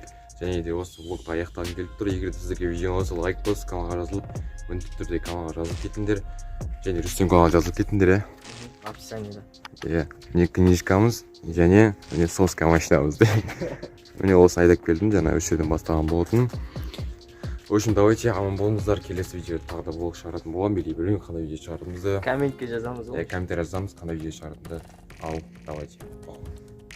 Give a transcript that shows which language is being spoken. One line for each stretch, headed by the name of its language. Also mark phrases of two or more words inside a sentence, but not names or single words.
Kazakh: Және де осы влогты аяқталғым келіп тұр. Егер сіздерге видео ұнаса, лайк басып, каналға жазылып, міндетті түрде каналға жазылып кетіңдер. Және Рүстем каналға жазылып кетіңдер, Описаниеда. Міне книжкамыз, және соска машинамыз. Міне осы айдап келдім, жаңа осы жерден бастаған болатын.
Russian: В общем, давайте
Kazakh: аман болыңыздар. Келесі видеода тағы да влог шығаратын боламын. Белгілей білмеймін қандай видео шығаратынымызды. Комментке жазамыз ғой. Комментарий жазамыз, қандай видео шығаратынымызды. Ал, давайте.